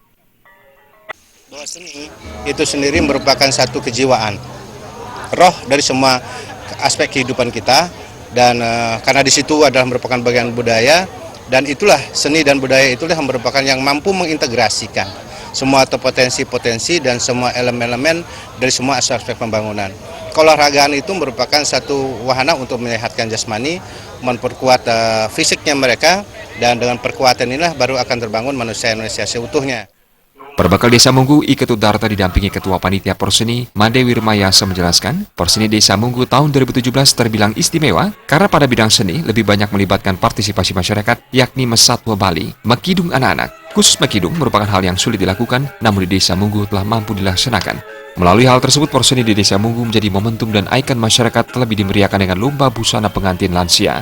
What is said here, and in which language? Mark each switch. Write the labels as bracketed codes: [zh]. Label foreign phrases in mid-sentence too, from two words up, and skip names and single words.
[id] Bahwa seni itu sendiri merupakan satu kejiwaan, roh dari semua aspek kehidupan kita, dan karena di situ adalah merupakan bagian budaya, dan itulah seni dan budaya itulah yang merupakan yang mampu mengintegrasikan semua potensi-potensi dan semua elemen-elemen dari semua aspek pembangunan. Keolahragaan itu merupakan satu wahana untuk menyehatkan jasmani, memperkuat fisiknya mereka, dan dengan perkuatan inilah baru akan terbangun manusia Indonesia seutuhnya. Perbekal Desa Munggu, Ketut Darta didampingi Ketua Panitia Porseni, Made Wirmayasa menjelaskan, Porseni Desa Munggu tahun 2017 terbilang istimewa karena pada bidang seni lebih banyak melibatkan partisipasi masyarakat, yakni Mesatwa Bali, Mekidung anak-anak. Khusus Mekidung merupakan hal yang sulit dilakukan, namun di Desa Munggu telah mampu dilaksanakan. Melalui hal tersebut, Porseni di Desa Munggu menjadi momentum dan ikon masyarakat terlebih dimeriahkan dengan lomba busana pengantin lansia.